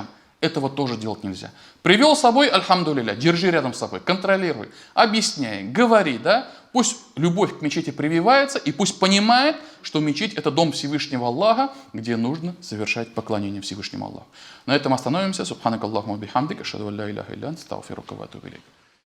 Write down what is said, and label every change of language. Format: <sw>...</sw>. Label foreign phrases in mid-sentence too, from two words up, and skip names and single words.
<ru>Этого тоже делать нельзя. Привел с собой, альхамдулилля, держи рядом с собой, контролируй, объясняй, говори, да. Пусть любовь к мечети прививается, и пусть понимает, что мечеть – это дом Всевышнего Аллаха, где нужно совершать поклонение Всевышнему Аллаху. На этом остановимся.</ru> <ar>سبحانك اللهم بحمدك، أشهد أن لا إله إلا أنت، أستغفرك وأتوب إليك.</ar>